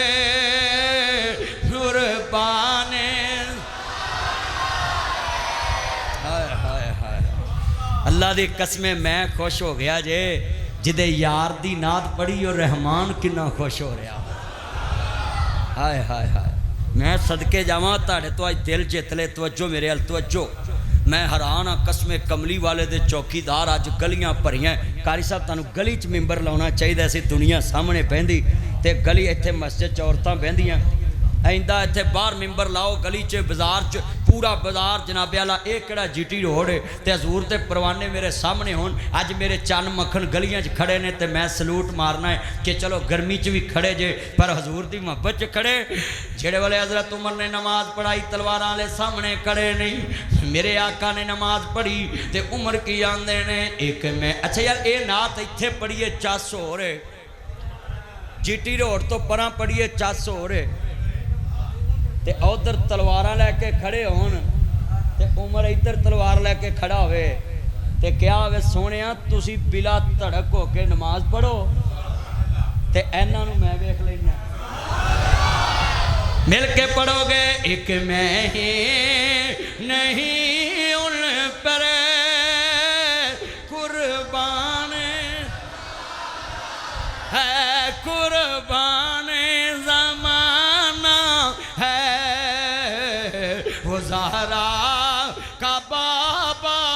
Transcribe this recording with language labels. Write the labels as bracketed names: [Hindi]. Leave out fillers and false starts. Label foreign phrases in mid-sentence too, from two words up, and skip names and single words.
[Punjabi] قربان اللہ دی قسمیں میں خوش ہو گیا جے جدے یار دی نعت پڑھی اور رحمان کنا خوش ہو رہا ہائے ہائے ہائے میں صدقے جاواں تاڑے تو آج دل جت لے توجہ میرے ال توجہ میں حیران ہاں قسم کملی والے دے چوکیدار اج گلیاں بھریاں قاری صاحب تانوں گلی چ ممبر لاؤنا چاہیے سی دنیا سامنے بہندی تے گلی ایتھے مسجد چ عورتاں بہندیاں آئندہ ایتھے باہر ممبر لاؤ گلی چ بازار چ پورا بازار جناب اعلیٰ ایک کڑا جی ٹی روڈ ہے تے حضور تے پروانے میرے سامنے ہون اج میرے چان مکھن گلیاں چ کھڑے نے تے میں سلوٹ مارنا ہے کہ چلو گرمی چ بھی کھڑے جے پر حضور دی محبت چ کھڑے جڑے والے حضرت عمر نے نماز پڑھائی تلواراں والے سامنے کھڑے نہیں میرے آقا نے نماز پڑھی تے عمر کی آندے نے ایک میں اچھا یار اے نعت ایتھے پڑھیے 400 ہو رہے جی ٹی روڈ تو پراں پڑھیے 400 ہو رہے تے ادھر تلواراں لے کے کھڑے ہون تے عمر ادھر تلوار لے کے کھڑا ہوئے تے کیا ہوئے سونیاں تسی بلا تڑک ہو کے نماز پڑھو تے ایناں نو میں ویکھ لینا [Urdu] مل کے پڑھو گے ایک میں ہی نہیں ان پر قربان ہے قربان زمانہ ہے وہ زہرا کا بابا